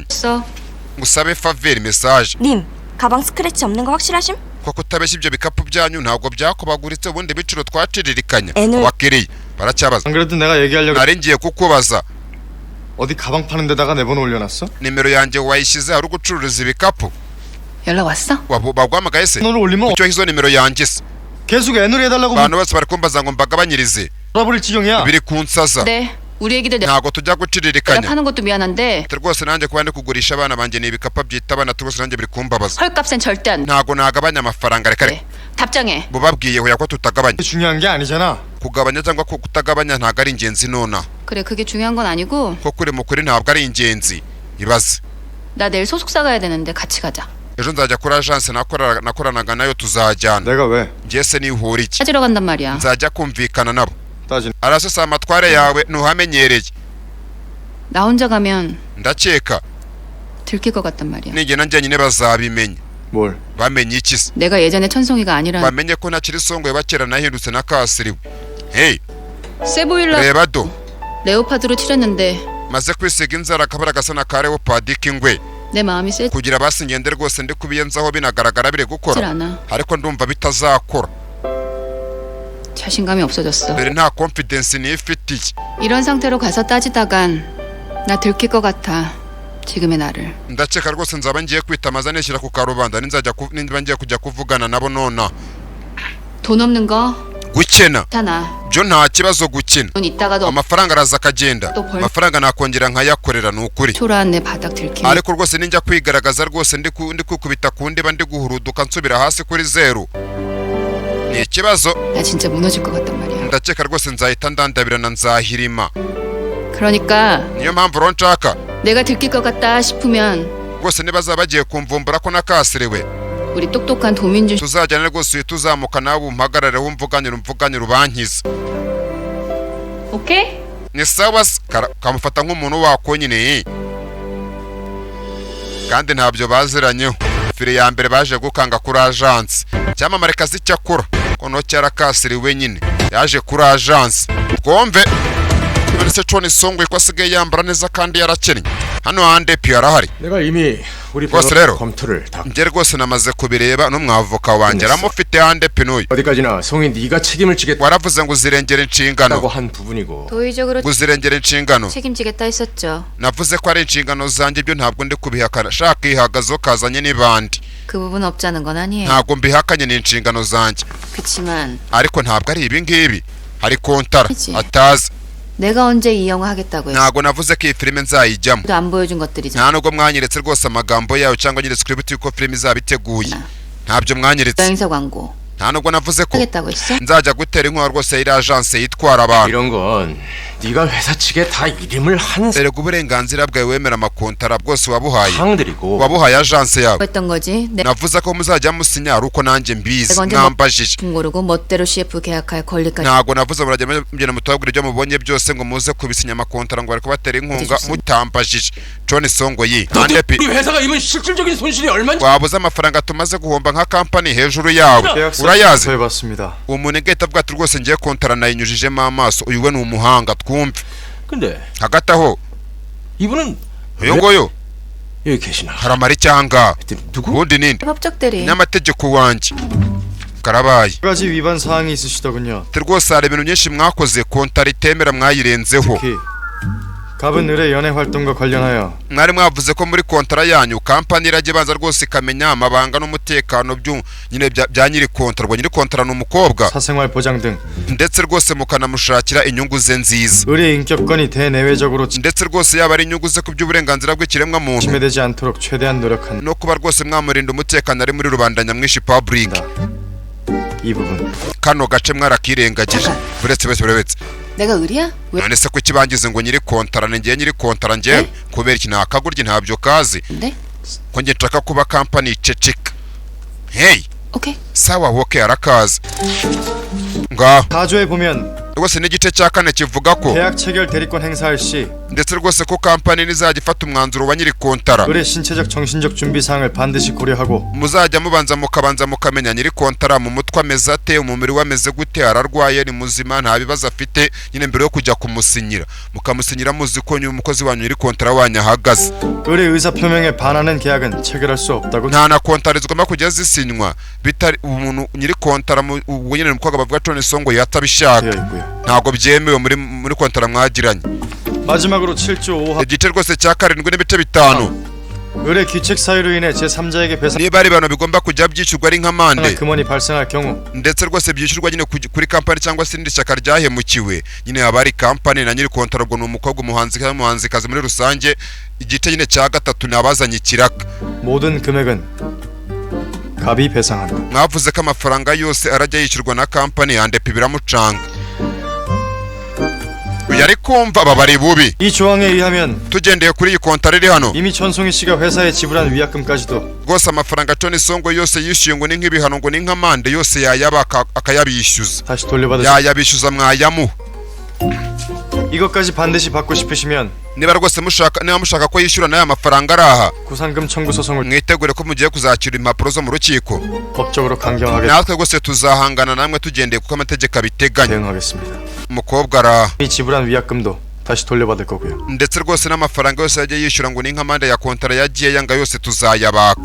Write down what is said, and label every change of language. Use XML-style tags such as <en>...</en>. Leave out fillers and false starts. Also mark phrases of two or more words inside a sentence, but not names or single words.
<ko>있어.</ko> <rw>ngo usabe faveri message</rw> <ko>님 가방 스크래치 없는 거 확실하심?</ko> <rw>kuko utabeshya ibyo bikapu byanyu ntabwo byakubaguritse ubundi ibiciro twaciririkanya</rw> <ko>애는-</ko> <rw>abakiriya baracyabaza</rw> <ko>안 그래도 내가 얘기하려고</ko> <rw>nari ngiye kukubaza</rw> <ko>어디 가방 파는 데다가 내 번호 올려놨어?</ko> <rw>nimero yanjye wayishyize hari ugucuruza ibikapu</rw> <ko>연락 왔어?</ko> <rw>baguhamagaye se</rw> <ko>번호를 올리면</ko> <rw>icyo hizo nimero yanjye se</rw> <ko>계속 애놀이 해달라고</ko> <rw>abantu bose bari kumbaza ngo mbagabanyirize</rw> <ko>물어버릴 지경이야.</ko> <rw>biri kunsaza</rw> <ko>네. 우리 애기들 내가</ko> <rw>ntabwo tujya guciririkanya</rw> <ko>파는 것도 미안한데</ko> <rw>rwose nanjye kuba ndi kugurisha abana banjye ni ibikapu byita abana rwose nanjye biri kumbabaza</rw> <ko>헐값엔 절대 안 돼.</ko> <rw>ntabwo nagabanya amafaranga reka</rw> <ko>네. 답장해.</ko> <rw>mubabwiye hoya ko tutagabanya</rw> <ko>중요한 게 아니잖아.</ko> <rw>kugabanya cyangwa kutagabanya ntabwo ari ingenzi nona</rw> <ko>그래 그게 중요한 건 아니고</ko> <rw>ko kuri mukuri ntabwo ari ingenzi ibaze</rw> <ko>나 내일 소속사 가야 되는데 같이 가자.</ko> <rw>ejo nzajya kuri agence nakoranaga nayo tuzajyana</rw> <ko>내가 왜?</ko> <rw>njye se nihura iki</rw> <ko>찾으러 간단 말이야.</ko> <rw>nzajya kumvikana nabo</rw> <ko>따진.</ko> <rw>arasesa amatware yawe ntuhamenyereye</rw> <ko>나 혼자 가면</ko> <rw>ndakeka</rw> <ko>들킬 것 같단 말이야.</ko> <rw>nigena njyenyine bazabimenya</rw> <ko>뭘?</ko> <rw>bamenye iki se</rw> <ko>내가 예전에 천송이가 아니라</ko> <rw>bamenye ko ntakiri songoye bakera nahindutse na kasiriwe hey</rw> <ko>세보일라</ko> <rw>reba do</rw> <ko>레오파드로 칠했는데</ko> <rw>maze kwisiga inzara akabara gasa na ka leopard k'ingwe</rw> <ko>내 마음이 세질</ko> <rw>kugira basi ngende rwose ndi kubiyenzaho binagaragara biri gukora</rw> <ko>않아.</ko> <rw>ariko ndumva bitazakora</rw> <ko>자신감이 없어졌어.</ko> <rw>dore nta confidence nifitiye</rw> <ko>이런 상태로 가서 따지다간 나 들킬 것 같아. 지금의 나를.</ko> <rw>ndakeka rwose nzaba ngiye kwitamaza nishyira ku karubanda niba ngiye kujya kuvugana nabo nona</rw> <ko>돈 없는 거</ko> <rw>gukena</rw> <ko>괜찮아.</ko> <rw>byo nta kibazo gukina</rw> <ko>돈 있다가도</ko> <rw>amafaranga araza akagenda</rw> <ko>또 벌-</ko> <rw>amafaranga nakongera nkayakorera ni ukuri</rw> <ko>초라한 내 바닥 들키면</ko> <rw>ariko rwose ninjya kwigaragaza rwose ndi kwikubita ku ndiba ndi guhuruduka nsubira hasi kuri zeru ni ikibazo</rw> <ko>나 진짜 무너질 것 같단 말이야.</ko> <rw>ndakeka rwose nzahita ndandabirana nzahirima</rw> <ko>그러니까</ko> <rw>niyo mpamvu rero nshaka</rw> <ko>내가 들킬 것 같다 싶으면</ko> <rw>rwose nibazaba bagiye kumvumbura ko nakasiriwe</rw> <ko>우리 똑똑한 도민준</ko> <rw>tuzajyana rwose uhita uzamuka nawe umpagarare umvuganire ubankize</rw> <ko>오케이?</ko> <rw>ni sawa se kamufata nk'umuntu wako nyine kandi ntabyo baziranyeho fire ya mbere baje gukanga kuri agence cyamamare kazi cyakora kono cyarakasiriwe nyine yaje kuri agence twumve se Choni Songwe ko asigaye yambara neza kandi yarakennye hano handepi yarahari</rw> <ko>내가 이미 우리</ko> <rw>rwose rero</rw> <ko>검토를 다</ko> <rw>njye rwose namaze kubireba n'umwavoka wanjye aramufite handepi n'uyu</rw> <ko>어디까지나 송이 네가 책임을 지겠다고</ko> <rw>waravuze ngo uzirengera inshingano</rw> <ko>한 부분이고 도의적으로</ko> <rw>ngo uzirengera inshingano</rw> <ko>책임지겠다 했었죠.</ko> <rw>navuze ko ari inshingano zanjye ibyo ntabwo ndi kubihakana shaka ihagazo kazanye n'ibandi</rw> <ko>그 부분 없자는 건 아니에요.</ko> <rw>ntabwo mbihakanye ni inshingano zanjye</rw> <ko>그치만</ko> <rw>ariko ntabwo ari ibi ngibi hari kontara</rw> <ko>그치.</ko> <rw>atazi</rw> <ko>내가 언제 이 영화 하겠다고 했어.</ko> <rw>ntabwo navuze ko iyi filime nzayijyamo</rw> <ko>또 안 보여준 것들이잖아.</ko> <rw>nta nubwo mwanyeretse rwose amagambo yayo cyangwa nyeretse script yuko filime izaba iteguye ntabyo mwanyeretse</rw> <ko>여행사 광고</ko> <rw>nta nubwo navuze ko</rw> <ko>하겠다고 했어?</ko> <rw>nzajya gutera inkunga rwose iri agence yitwara abantu</rw> <ko>이런 건 네가 회사 측에 다 이름을 한</ko> <rw>erega uburenganzira bwawe wemera amakontara bwose wabuhaye</rw> <ko>상들이고</ko> <rw>wabuhaye agence yawe</rw> <ko>했던 거지. 내가</ko> <rw>navuze ko muzajya musinya ari uko nanjye mbizi</rw> <ko>내가 언제</ko> <rw>mwambajije</rw> <ko>모르고 멋대로 CF 계약할 권리까지.</ko> <rw>ntabwo navuze murajya mugenda mutabwira ibyo mubonye byose ngo muze kubisinya amakontara ngo bari kubatera inkunga mutambajije John Songo yi handepi</rw> <ko>회사가 입은 실질적인 손실이 얼마인지</ko> <rw>wabuze amafaranga tumaze guhomba nka kampani hejuru yawe urayazi</rw> <ko>해봤습니다.</ko> <rw>umuntu ngahita avuga ati rwose ngiye kontara nayinyujijemo amaso uyu we ni umuhanga twumve</rw> <ko>근데</ko> <rw>hagati aho</rw> <ko>이분은</ko> <rw>uyu nguyu</rw> <ko>여기 계시나</ko> <rw>haramara icyanga</rw> <ko>누구?</ko> <rw>ubundi ninde</rw> <ko>법적 대리.</ko> <rw>nyamategeko wanjye karabaye</rw> <ko>몇 가지 위반 사항이 있으시더군요.</ko> <rw>ati rwose hari ibintu byinshi mwakoze kontara itemera mwayirenzeho</rw> <ko>특히 갑은 의뢰 연애 활동과 관련하여</ko> <rw>mwari mwavuze ko muri kontara yanyu kampani irajya ibanza rwose ikamenya amabanga n'umutekano nyine bya nyiri kontara ubwo nyiri kontara ni umukobwa</rw> <ko>사생활 보장 등</ko> <rw>ndetse rwose mukanamushakira inyungu ze nziza</rw> <ko>의뢰 인격권이 대내외적으로</ko> <rw>ndetse rwose yaba ari inyungu ze ku by'uburenganzira bw'ikiremwamuntu</rw> <ko>침해되지 않도록 최대한 노력한다.</ko> <rw>no kuba rwose mwamurinda umutekano ari muri rubanda nyamwinshi public</rw> <ko>이 부분</ko> <rw>kano gace mwarakirengagije buretse</rw> <ko>내가 의리야? 왜?</ko> <rw>none se kuki bangize ngo nyiri kontara ni njye nyiri kontara njyewe kubera iki ntakagurye ntabyo kazi</rw> <ko>근데?</ko> <rw>ko njye nshaka kuba kampani iceceka hey</rw> <ko>오케이.</ko> <rw>sawa woke arakazi ngaho</rw> <ko>4조에 보면</ko> <rw>rwose n'igice cya kane kivuga ko</rw> <ko>계약 체결 대리권 행사할 시</ko> <rw>ndetse rwose ko kampani nizajya ifata umwanzuro wa nyiri kontara</rw> <ko>의뢰 신체적 정신적 준비 사항을 반드시 고려하고</ko> <rw>muzajya mukabanza mukamenya nyiri kontara mu mutwe ameze ate umubiri we ameze gute ararwaye ni muzima nta bibazo afite nyine mbere yo kujya kumusinyira mukamusinyira muzi ko umukozi wanyu nyiri kontara wanyu ahagaze</rw> <ko>의뢰 의사 표명에 반하는 계약은 체결할 수 없다고.</ko> <rw>nta na kontara zigomba kujya zisinywa bitari umuntu nyiri kontara ubwo nyine umukobwa bavuga John Songo yatabishaka</rw> <ko>되어 있고요.</ko> <rw>ntabwo byemewe muri kontara mwagiranye</rw> <ko>마지막으로 7조 5하</ko> <rw>igice rwose cya karindwi n'ibice bitanu</rw> <ko>의뢰 규칙 사유로 인해 제3자에게 배상</ko> <rw>niba ari ibintu bigomba kujya byishyurwa ari nk'amande</rw> <ko>금원이 발생할 경우</ko> <rw>ndetse rwose byishyurwa nyine kuri kampani cyangwa se irindi shyaka ryahemukiwe nyine haba ari kampani na nyiri kontara ubwo ni umukobwa umuhanzikazi muri rusange igice nyine cya gatatu ni abazanye ikiraka</rw> <ko>모든 금액은 갑이 배상한다.</ko> <rw>mwavuze ko amafaranga yose arajya yishyurwa na kampani yandepi biramucanga uyu ari kumva aba bari bubi</rw> <ko>이 조항에 의하면</ko> <rw>tugendeye kuri iyi kontara iri hano</rw> <ko>이미 전송희 씨가 회사에 지불한 위약금까지도</ko> <rw>rwose amafaranga John Songo yose yishyuye ngo ni nk'ibihano ngo ni nk'amande yose yayaba akayabishyuza</rw> <ko>다시 돌려받으시.</ko> <rw>yayabishyuza mwayamuha</rw> <ko>이것까지 반드시 받고 싶으시면</ko> <rw>niba rwose mushaka ko yishyura n'aya mafaranga ari aha</rw> <ko>구상금 청구 소송을</ko> <rw>mwitegure ko mugiye kuzakira impapuro zo mu rukiko</rw> <ko>법적으로 강경하게</ko> <rw>natwe rwose tuzahangana namwe tugendeye kuko amategeko abiteganya</rw> <ko>대응하겠습니다.</ko> <rw>umukobwa ara</rw> <ko>이 지불한 위약금도 다시 돌려받을 거고요.</ko> <rw>ndetse rwose n'amafaranga yose yagiye yishyura ngo ni nk'amande ya kontara yagiye yanga yose tuzayabaka</rw>